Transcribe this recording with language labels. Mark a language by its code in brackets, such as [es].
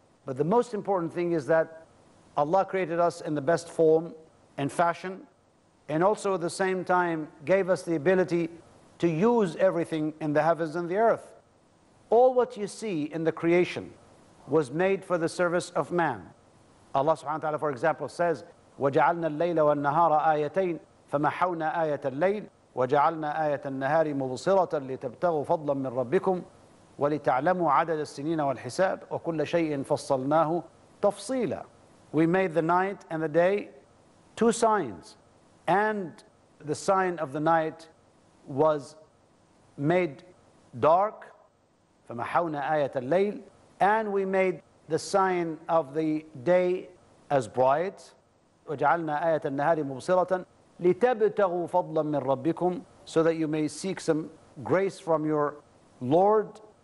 [en] But the most important thing is that Allah created us in the best form and fashion, and also at the same time gave us the ability to use everything in the heavens and the earth. All what you see in the creation was made for the service of man. Allah subhanahu wa ta'ala, for example, says, [ar] وَجَعَلْنَا اللَّيْلَ وَالنَّهَارَ آيَتَيْنِ فَمَحَوْنَا آيَةَ اللَّيْلِ وَجَعَلْنَا آيَةَ النَّهَارِ مُبْصِرَةً لِتَبْتَغُوا فَضْلًا مِّن رَّبِّكُمْ وَلِتَعْلَمُوا عَدَدَ السِّنِينَ وَالْحِسَابَ وَكُلَّ شَيْءٍ فَصَّلْنَاهُ تَفْصِيلًا. [en] We made the night and the day two signs, and the sign of the night was made dark, [ar] فَمَحَوْنَا آيَةَ اللَّيْلِ, [en] and we made the sign of the day as bright, [ar] وَجَعَلْنَا آيَةَ النَّهَارِ مُبْصِرَةً لِتَبْتَغُوا فَضْلًا مِّن رَّبِّكُمْ, [en] so that you may seek some grace from your Lord.